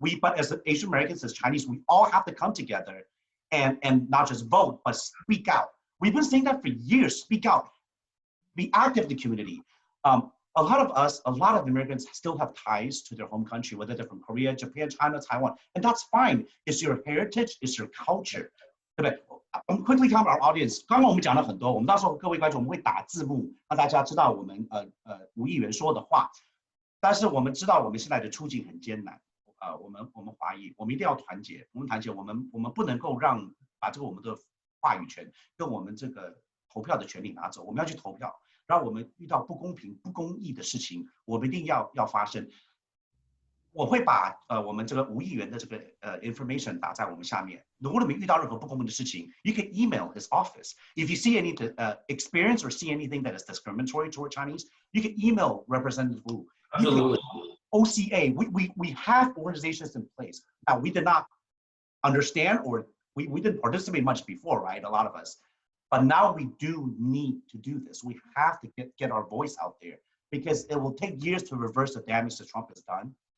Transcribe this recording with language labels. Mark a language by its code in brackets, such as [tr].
[en] But as Asian Americans, as Chinese, we all have to come together and not just vote, but speak out. We've been saying that for years. Speak out, be active in the community. A lot of Americans still have ties to their home country, whether they're from Korea, Japan, China, Taiwan, and that's fine. It's your heritage, it's your culture. [zh] 对不对？我们 [en] quickly come our audience。 [zh] 刚刚我们讲了很多，我们到时候各位观众我们会打字幕，让大家知道我们吴议员说的话。但是我们知道我们现在的处境很艰难。我们华裔，我们一定要团结。我们不能够把这个我们的话语权跟我们这个投票的权利拿走。我们要去投票，让我们遇到不公平、不公义的事情，我们一定要发声。我会把我们这个吴议员的这个information 打在我们下面。如果你们遇到任何不公平的事情 ， [en] you can email his office. If you see any experience or see anything that is discriminatory toward Chinese, you can email Representative Wu. Absolutely. OCA, we have organizations in place. Now, we did not understand, or we didn't participate much before, right? A lot of us. But now we do need to do this. We have to get our voice out there, because it will take years to reverse the damage that Trump has done.